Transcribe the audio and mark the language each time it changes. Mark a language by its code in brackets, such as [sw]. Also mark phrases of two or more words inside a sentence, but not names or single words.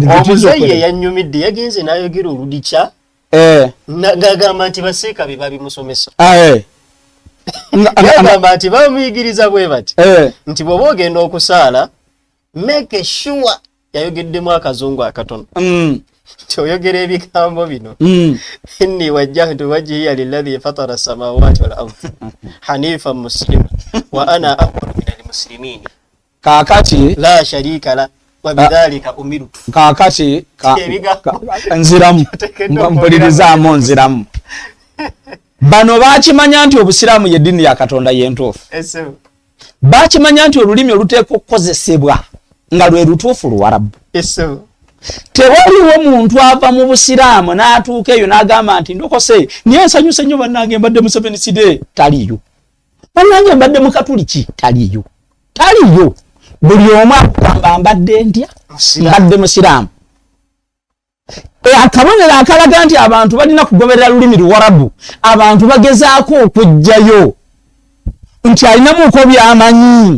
[lg] omuzeeye yannyumidde yagenze n'ayogera oludikya ng'agamba nti baseeka be babimusomesa yagamba nti bamuyigiriza bwe bati nti bw'oba ogenda okusaala [en] make sure [lg] yayogeddemu akazungu akatono kyoyogera ebigambo bino [ar] إني وجهت وجهي للذي فطر السماوات والأرض حنيفا مسلما وأنا أول من المسلمين [lg] kakati [ar] لا شريك له وبذلك أمرت [lg] kakati nziramu mpulirizamu nziramu bano bakimanya nti obusiraamu y'eddiini ya Katonda y'entuufu bakimanya nti olulimi oluteekwa okukozesebwa nga lwe lutuufu Luwarabu tewaliwo muntu ava mu busiraamu n'atuuka eyo n'agamba nti ndokose niye nsanyuse nnyo bannange mbadde mu Seven Day taliyo bannange mbadde mu Katuliki taliyo buli omu agamba mbadde ntya mbadde musiraamu akabonero akalaga nti abantu balina kugoberera lulimi Luwarabu abantu bagezaako okujjayo nti alinamuuko byamanyi